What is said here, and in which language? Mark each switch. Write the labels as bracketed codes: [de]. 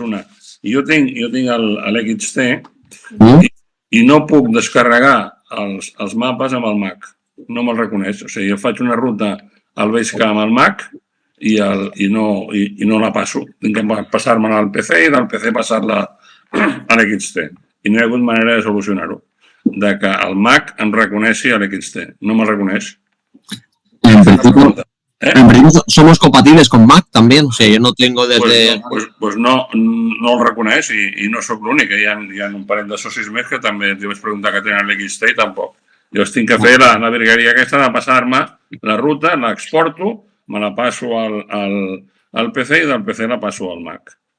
[ca] Una, jo tinc l'XT i no puc descarregar els mapes amb el Mac. No me'l reconeix. O sigui, jo faig una ruta al Basecamp amb el Mac i no la passo. Tinc que passar-me al PC i del PC passar-la a l'XT. I no hi ha hagut manera de solucionar-ho. De que el Mac em reconeixi a l'XT. No me'l reconeix. [es] En principio somos compatibles con Mac también, o sea, yo no tengo desde... [ca] Pues no el reconeix i no sóc l'únic. Hi ha un parell de socis més que també els vaig preguntar que tenen l'XT i tampoc. Jo tinc que fer la virgueria aquesta de passar-me la ruta, l'exporto, me la passo al PC i del PC la passo al Mac.